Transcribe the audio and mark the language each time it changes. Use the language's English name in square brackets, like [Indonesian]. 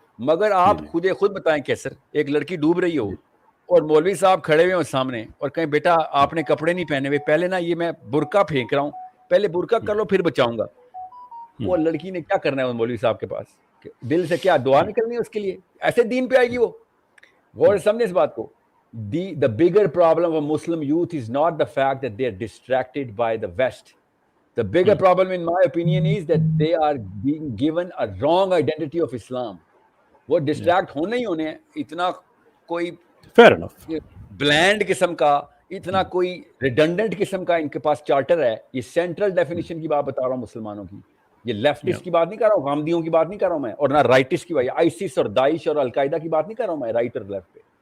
[Urdu] مگر آپ خود بتائیں کیسر, ایک لڑکی ڈوب رہی ہو اور مولوی صاحب کھڑے ہوئے ہوں سامنے اور کہیں بیٹا آپ نے کپڑے نہیں پہنے ہوئے, پہلے نا یہ میں برقع پھینک رہا ہوں, پہلے برقع کر لو پھر بچاؤں گا. وہ لڑکی نے کیا کرنا ہے مولوی صاحب کے پاس, دل سے کیا دعا نکلنی ہے اس کے لیے, ایسے دین پہ آئے گی وہ. غور سمجھے اس بات کو. [English] The bigger problem of Muslim youth is not the fact that they are distracted by the West. The bigger problem in my opinion is that they are being given a wrong identity of Islam. [Urdu] وہ distract ہونے ہی ہونے ہیں. اتنا کوئی blend قسم کا, اتنا کوئی ریڈنڈنٹ قسم کا ان کے پاس چارٹر ہے. یہ سینٹرل ڈیفینیشن کی بات بتا رہا ہوں مسلمانوں کی, یہ لیفٹسٹ کی بات نہیں کر رہا ہوں, غامدیوں کی بات نہیں کر رہا ہوں میں, اور نہ رائٹسٹ کی بات, آئیسس اور داعش اور القاعدہ کی بات نہیں کر رہا ہوں میں رائٹ اور لیفٹ پہ.